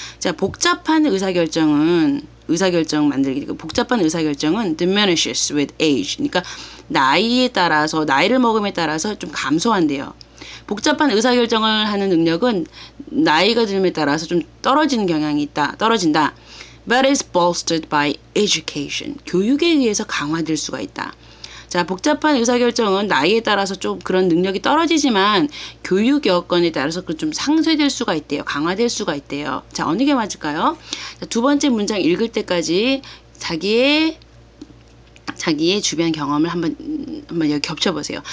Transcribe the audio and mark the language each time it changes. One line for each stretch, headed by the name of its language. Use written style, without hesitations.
Korean: 자, 복잡한 의사결정 만들기, 복잡한 의사결정은
English: diminishes with age.
Korean: 그러니까 나이에 따라서, 나이를 먹음에 따라서 좀 감소한대요. 복잡한 의사결정을 하는 능력은 나이가 들음에 따라서 좀 떨어지는 경향이 있다. 떨어진다.
English: But is bolstered by education.
Korean: 교육에 의해서 강화될 수가 있다. 자, 복잡한 의사결정은 나이에 따라서 좀 그런 능력이 떨어지지만 교육 여건에 따라서 좀 상쇄될 수가 있대요. 강화될 수가 있대요. 자, 어느 게 맞을까요? 자, 2번째 문장 읽을 때까지 자기의 주변 경험을 한번 여기 겹쳐보세요.